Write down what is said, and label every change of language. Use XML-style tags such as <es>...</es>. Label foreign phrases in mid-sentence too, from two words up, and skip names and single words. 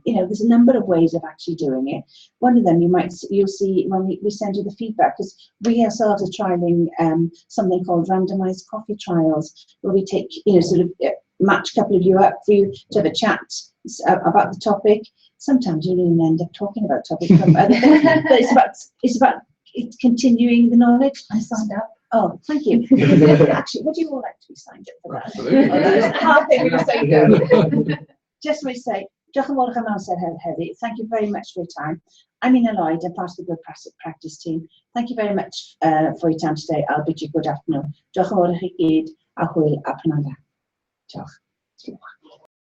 <en>You know, there's a number of ways of actually doing it. One of them you'll see when we send you the feedback, because we ourselves are trialing something called randomized coffee trials, where we take, sort of match a couple of you up for you to have a chat about the topic. Sometimes you don't even end up talking about topics, but it's about continuing the knowledge. I signed up. Oh, thank you. Actually, would you all like to be signed up for that? Absolutely. Oh, that was half thing we were saying no. Just to say,</en> <cy>diolch yn fawr am amser heddi.</cy> <en>Thank you very much for your time. I'm Ina Lloyd, I'm part of the Good Practice team. Thank you very much for your time today. I'll bid you good afternoon.</en> <cy>Diolch yn fawr I chi gyd, a hwyl a prynawn da. Diolch.</cy>